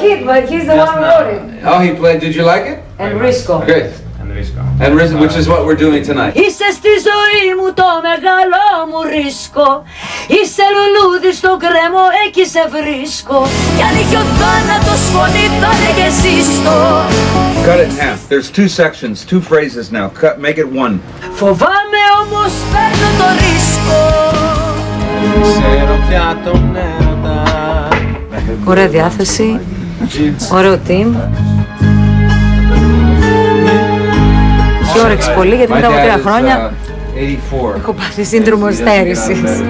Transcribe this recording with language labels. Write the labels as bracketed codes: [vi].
[en] kid, but he's the one who wrote it. Oh, he played. Did you like it? And Risco. Good. And Risen, which is what we're doing tonight. [el] Είσαι στη ζωή μου το μεγάλο μου ρίσκο. Είσαι λουλούδι στο κρέμο, εκεί σε βρίσκω. Κι αν είχε ο θάνατος φωνή θα λέγε ζήστο. [en] Cut it in half. There's two sections, two phrases now. Make it one. [el] Φοβάμαι όμως παίρνω το ρίσκο. Ξέρω πια τον έρωτα. Ωραία διάθεση, ωραίο team. Και όρεξη πολύ γιατί μετά από 3 χρόνια έχω πάθει σύνδρομο στέρησης.